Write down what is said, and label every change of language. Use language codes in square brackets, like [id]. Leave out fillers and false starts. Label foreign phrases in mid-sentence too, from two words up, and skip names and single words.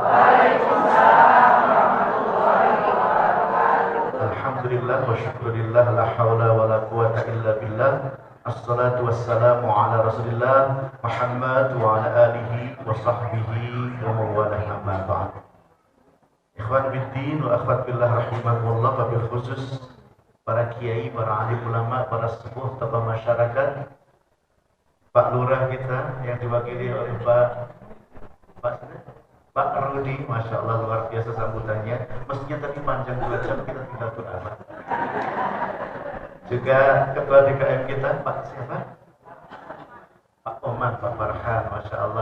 [ar] الحمد لله والشكر لله لا حول ولا قوة إلا بالله. الصلاة والسلام على رسول الله محمد وعلى آله وصحبه ومن والاه أما بعد. إخوان بالدين وأخوات بالله رحمه الله, [id] wabil khusus para kiai, para alim ulama, para sepuh tokoh masyarakat, Pak Lurah kita yang diwakili oleh Pak Rudi, [ar] ما شاء الله [id] luar biasa sambutannya. Mestinya tadi panjang 2 jam, kita tinggal beramat. Juga Ketua DKM kita, Pak siapa? Pak Oman, Pak Farhan, [ar] ما شاء الله.